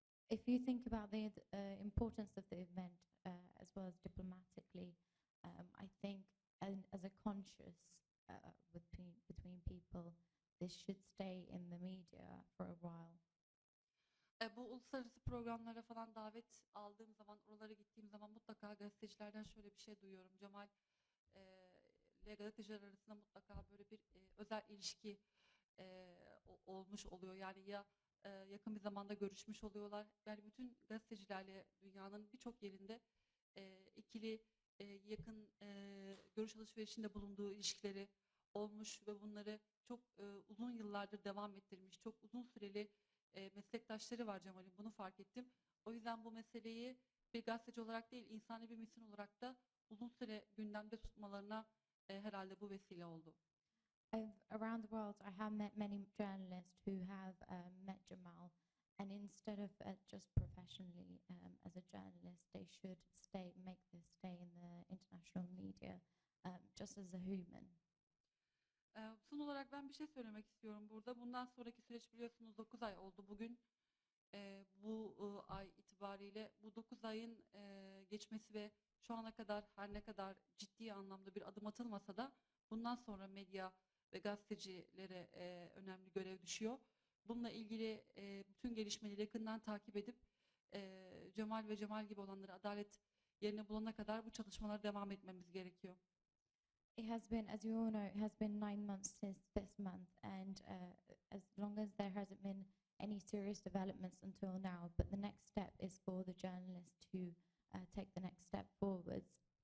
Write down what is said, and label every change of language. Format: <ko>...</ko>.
<en>If you think about the importance of the event as well as diplomatically, I think as a conscious between people, this should stay in the media for a while.</en> <tr>Bu uluslararası programlara falan davet aldığım zaman, oralara gittiğim zaman mutlaka gazetecilerden şöyle bir şey duyuyorum. Cemal ile gazeteciler arasında mutlaka böyle bir özel ilişki olmuş oluyor. Yani ya yakın bir zamanda görüşmüş oluyorlar. Yani bütün gazetecilerle dünyanın birçok yerinde ikili yakın görüş alışverişinde bulunduğu ilişkileri olmuş ve bunları çok uzun yıllardır devam ettirmiş, çok uzun süreli meslektaşları var Cemal'in, bunu fark ettim. O yüzden bu meseleyi bir gazeteci olarak değil, insani bir misyon olarak da uzun süre gündemde tutmalarına herhalde bu vesile oldu.</tr> <en>Around the world, I have met many journalists who have met Jamal, and instead of just professionally as a journalist, they should make this stay in the international media, just as a human.</en> <tr>Son olarak ben bir şey söylemek istiyorum burada. Bundan sonraki süreç biliyorsunuz 9 ay oldu bugün. Bu ay itibariyle bu 9 ayın geçmesi ve şu ana kadar her ne kadar ciddi anlamda bir adım atılmasa da bundan sonra medya ve gazetecilere önemli görev düşüyor. Bununla ilgili bütün gelişmeleri yakından takip edip Cemal ve Cemal gibi olanları adalet yerine bulana kadar bu çalışmalara devam etmemiz gerekiyor.</tr> <en>It has been, as you all know, it has been 9 months since this month, and as long as there hasn't been any serious developments until now, but the next step is for the journalists to take the next step forwards.</en>